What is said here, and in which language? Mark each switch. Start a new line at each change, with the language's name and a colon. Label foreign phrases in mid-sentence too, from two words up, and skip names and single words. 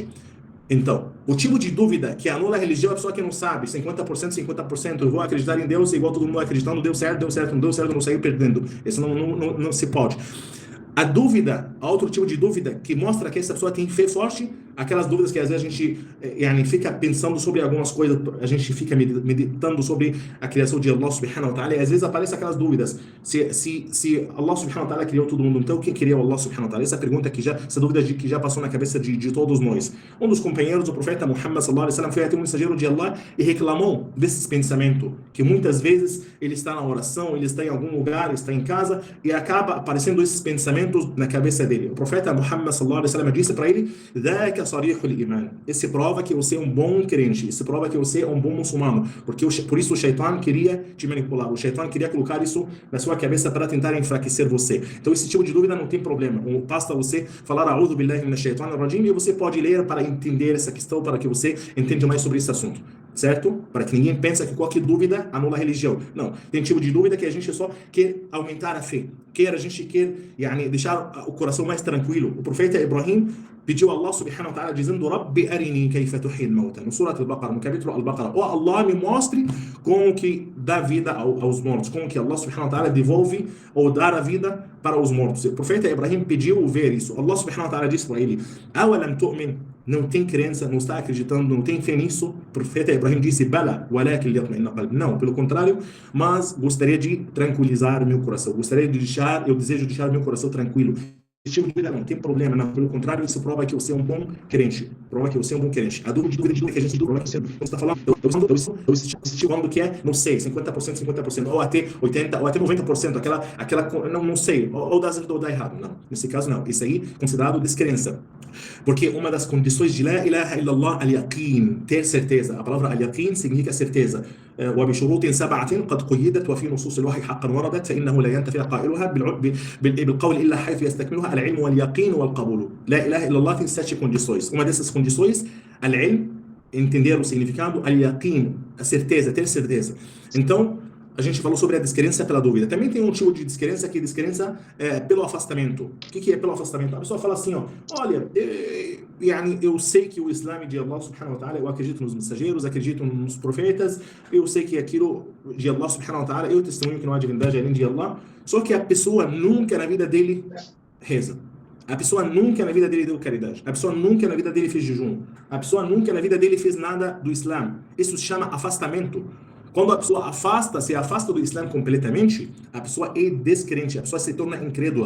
Portuguese: Então, o tipo de dúvida que anula a religião é a pessoa que não sabe, 50%, 50%, eu vou acreditar em Deus igual todo mundo acreditando, deu certo, não deu certo, não saiu perdendo. Isso não se pode. A dúvida, outro tipo de dúvida que mostra que essa pessoa tem fé forte, aquelas dúvidas que às vezes a gente fica pensando sobre algumas coisas, a gente fica meditando sobre a criação de Allah
Arabic: سبحانه وتعالى,
Portuguese: e às vezes aparecem aquelas dúvidas. Se Allah
Arabic: سبحانه وتعالى
Portuguese: criou todo mundo, então quem criou Allah
Arabic: سبحانه وتعالى?
Portuguese: Essa pergunta essa dúvida que já passou na cabeça de todos nós. Um dos companheiros do profeta Muhammad
Arabic: صلى الله عليه وسلم
Portuguese: foi até um mensageiro de Allah e reclamou desses pensamentos, que muitas vezes ele está na oração, ele está em algum lugar, ele está em casa, e acaba aparecendo esses pensamentos na cabeça dele. O profeta Muhammad
Arabic: صلى الله عليه وسلم
Portuguese: disse para ele:
Arabic: "ذاك صريح الإيمان."
Portuguese: Esse prova que você é um bom crente, esse prova que você é um bom muçulmano, porque por isso o Shaitan queria te manipular, o Shaitan queria colocar isso na sua cabeça para tentar enfraquecer você. Então esse tipo de dúvida não tem problema. Basta você falar
Arabic: أعوذ بالله من الشيطان الرجيم
Portuguese: e você pode ler para entender essa questão, para que você entenda mais sobre esse assunto, certo? Para que ninguém pense que qualquer dúvida anula a religião. Não, tem tipo de dúvida que a gente só quer aumentar a fé, a gente quer deixar o coração mais tranquilo. O profeta Ibrahim pediu a Allah
Arabic: سبحانه وتعالى
Portuguese: dizendo:
Arabic: رب أرني كيف تحيي الموتى,
Portuguese: no Surat al-Baqarah, no capítulo al-Baqarah. Oh Allah, me mostre como que dá vida aos mortos, como que Allah
Arabic: سبحانه وتعالى
Portuguese: devolve ou dá a vida para os mortos. O profeta Ibrahim pediu ver isso. Allah
Arabic: سبحانه وتعالى
Portuguese: disse para ele:
Arabic: أولم تؤمن,
Portuguese: não tem crença, não está acreditando, não tem fé nisso? O profeta Ibrahim disse:
Arabic: بلى ولكن ليطمئن قلبي.
Portuguese: Não, pelo contrário, mas gostaria de tranquilizar meu coração, eu desejo deixar meu coração tranquilo. Esse tipo de dúvida não tem problema, não. Pelo contrário, isso prova que você é um bom crente. Prova que você é um bom crente. A dúvida que a gente está falando, eu estou falando que é, não sei, 50%, 50%, ou até 80%, ou até 90%, não sei, ou dá certo ou dá errado. Não, nesse caso não. Isso aí é considerado descrença. Porque uma das condições de
Arabic: لا إله إلا الله اليقين,
Portuguese: ter certeza. A palavra al-yaqin significa certeza.
Arabic: وبشروط 7 قد قيدت وفي نصوص الوحي حقا وردت فإنه لا ينتفع قائلها بالقول إلا حيث يستكملها العلم واليقين والقبول. لا إله إلا الله
Portuguese: tem 7 condições. Uma dessas condições, al-ilm, entender o significado, al-yaqin, a certeza, ter certeza. Então, a gente falou sobre a descrença pela dúvida. Também tem um tipo de descrença que é descrença pelo afastamento. O que é pelo afastamento? A pessoa fala assim, olha, eu sei que o Islã de Allah
Arabic: سبحانه وتعالى,
Portuguese: eu acredito nos mensageiros, acredito nos profetas, eu sei que aquilo de Allah
Arabic: سبحانه وتعالى,
Portuguese: eu testemunho que não há divindade além de Allah, só que a pessoa nunca na vida dele reza. A pessoa nunca na vida dele deu caridade. A pessoa nunca na vida dele fez jejum. A pessoa nunca na vida dele fez nada do Islã. Isso se chama afastamento. Quando a pessoa se afasta do Islã completamente, a pessoa é descrente, a pessoa se torna incrédula.